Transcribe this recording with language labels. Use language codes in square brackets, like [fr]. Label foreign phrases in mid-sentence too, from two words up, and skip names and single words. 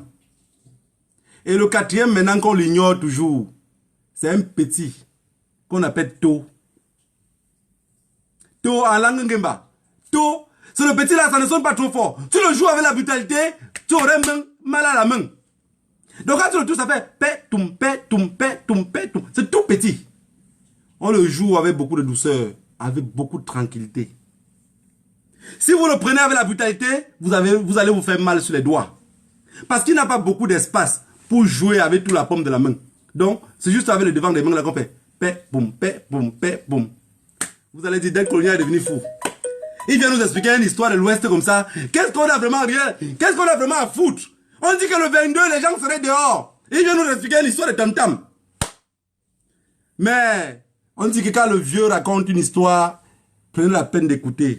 [fr] Et le 4e, maintenant qu'on l'ignore toujours, c'est un petit qu'on appelle to. To en langue ngemba. To, c'est le petit là, ça ne sonne pas trop fort. Tu le joues avec la brutalité, tu aurais mal à la main. Donc quand tu le touches, ça fait pe-toum, pe-toum, pe-toum, pe-toum. C'est tout petit. On le joue avec beaucoup de douceur, avec beaucoup de tranquillité. Si vous le prenez avec la brutalité, vous allez vous faire mal sur les doigts. Parce qu'il n'a pas beaucoup d'espace pour jouer avec toute la paume de la main. Donc, c'est juste avec le devant des mains là qu'on fait pe-boum, pe-boum, pe-boum. Vous allez dire, dès que Colonial est devenu fou. Il vient nous expliquer une histoire de l'Ouest comme ça. Qu'est-ce qu'on a vraiment à foutre? On dit que le 22, les gens seraient dehors. Il vient nous expliquer une histoire de tam-tam. Mais, on dit que quand le vieux raconte une histoire, prenez la peine d'écouter.